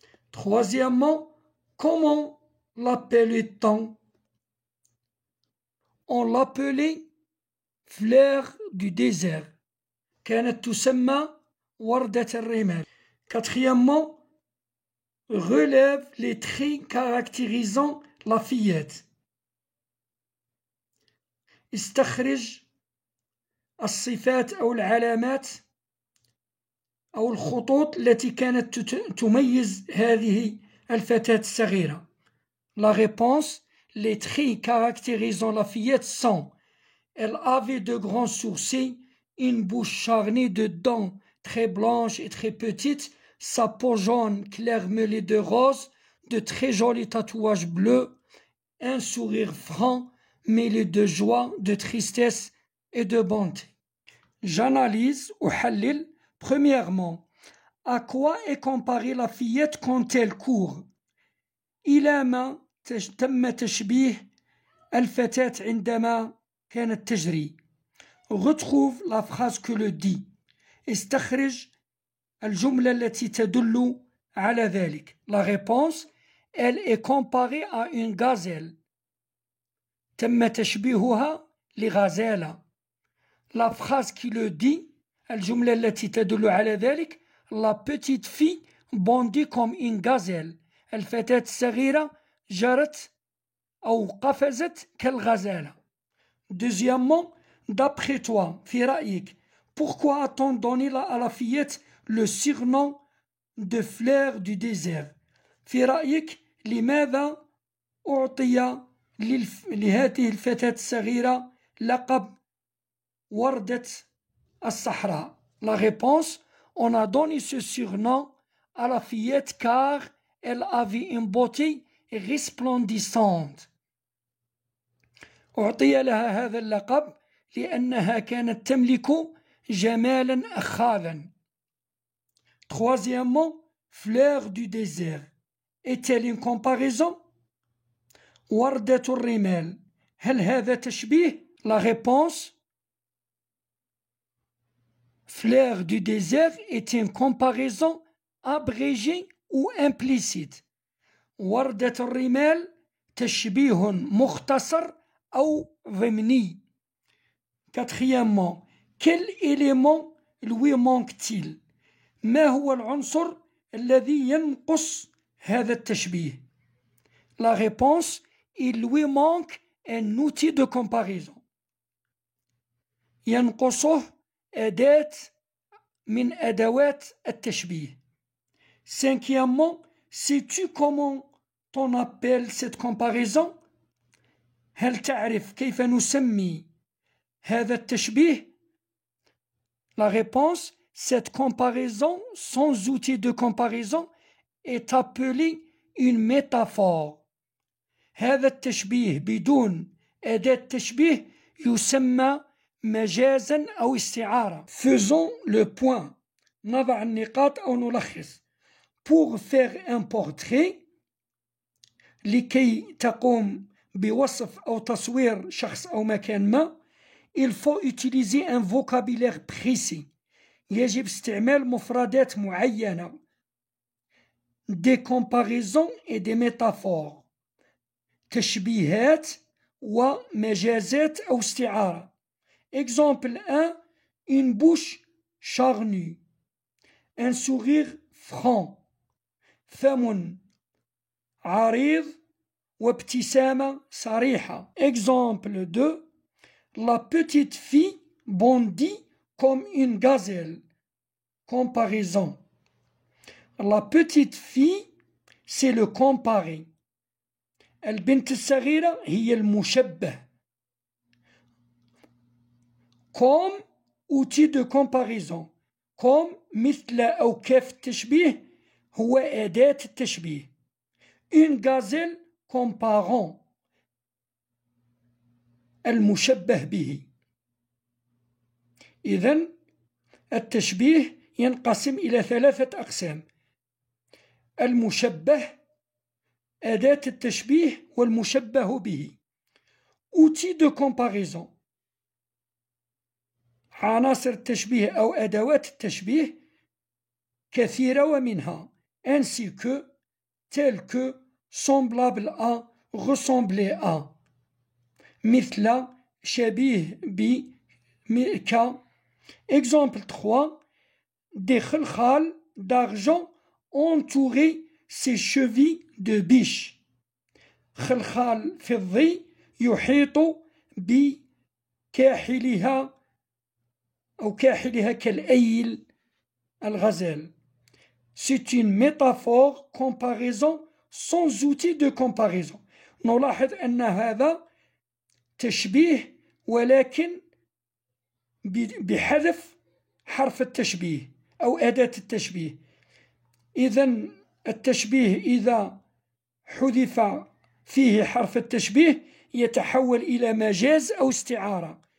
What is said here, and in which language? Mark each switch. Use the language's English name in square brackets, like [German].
[French] Troisièmement، comment l'appelait-on؟ On l'appelait fleur du désert، [Arabic] كانت تسمى وردة الرمال. [French] Quatrièmement، relève les traits caractérisant la fillette. [Arabic] استخرج الصفات أو العلامات أو الخطوط التي كانت تميز هذه الفتاة الصغيرة. [French] La réponse: les traits caractérisant la fillette sont: elle avait de grands sourcils, une bouche charnée de dents très blanches et très petites, sa peau jaune clair mêlée de rose, de très jolis tatouages bleus, un sourire franc mêlé de joie, de tristesse et de bonté. J'analyse ou halil. Premièrement, à quoi est comparée la fillette quand elle court? [Arabic] إلى ما تم تشبيه الفتاة عندما كانت تجري. [French] Retrouve la phrase que le dit. [Arabic] استخرج الجملة التي تدل على ذلك. [French] La réponse: elle est comparée à une gazelle. [Arabic] تم تشبيهها لغزالة. [French] La phrase qui le dit, [Arabic] الجملة التي تدل على ذلك: [French] la petite fille bondit comme une gazelle. [Arabic] الفتاة الصغيرة جرت أو قفزت كالغزالة. [French] Deuxièmement, d'après toi, [Arabic] في رأيك, [French] pourquoi a-t-on donné à la fillette le surnom de fleur du désert? [Arabic] في رأيك, لماذا أعطي لهذه الفتاة الصغيرة لقب وردة الصحراء? [French] La réponse: on a donné ce surnom à la fillette car elle avait une beauté resplendissante. [Arabic] أعطي لها هذا اللقب لأنها كانت تملك جمالا أخاذا. [French] Troisièmement, fleur du désert. Est-elle une comparaison? [Arabic] وردة الرمال. هل هذا تشبيه؟ [French] La réponse: fleur du désert est une comparaison abrégée ou implicite. [Arabic] وردة الرمال تشبيه مختصر أو ضمني. [French] Quatrièmement, quel élément lui manque-t-il? [Arabic] ما هو العنصر الذي ينقص هذا التشبيه؟ [French] La réponse: il lui manque un outil de comparaison. [Arabic] ينقصه أداة من أدوات التشبيه. [French] Cinquièmement, sais-tu comment on appelle cette comparaison? [Arabic] هل تعرف كيف نسمي هذا التشبيه؟ [French] La réponse: cette comparaison sans outil de comparaison est appelée une métaphore. [Arabic] هذا التشبيه بدون أداة تشبيه يسمى مجازا أو استعارة. [French] Faisons le point. [Arabic] نضع النقاط أو نلخص. [French] Pour faire un portrait, [Arabic] لكي تقوم بوصف أو تصوير شخص أو مكان ما, [French] il faut utiliser un vocabulaire précis. [Arabic] يجب استعمال مفردات معينة. [French] Des comparaisons et des métaphores. [Arabic] تشبيهات ومجازات أو استعارة. [French] Exemple 1, une bouche charnue, un sourire franc, [Arabic] فم عريض وابتسامة صريحة. [French] Exemple 2, la petite fille bondit comme une gazelle. Comparaison. La petite fille, c'est le comparé. [Arabic] البنت الصغيرة هي المشبه. [French] Comme outil de comparaison. [Arabic] Comme مثل أو كيف التشبيه هو أداة التشبيه. [French] Une gazelle comparant [Arabic] المشبه به. إذن التشبيه ينقسم إلى 3 أقسام: المشبه، أداة التشبيه، والمشبه به. [French] Outil de comparaison. [Arabic] عناصر التشبيه أو أدوات التشبيه كثيرة ومنها [French] ainsi que, tel que, semblable à, ressembler à. [Arabic] مثل، شبيه ب، ك. [French] Exemple 3, des khilkhal d'argent entourés ses chevilles de biche. [Arabic] خلخال فضي يحيط بكاحلها أو كاحلها كالأيل الغزال. [French] C'est une métaphore, comparaison sans outil de comparaison. [Arabic] نلاحظ أن هذا تشبيه ولكن بحذف حرف التشبيه أو أداة التشبيه. إذن التشبيه إذا حذف فيه حرف التشبيه يتحول إلى مجاز أو استعارة.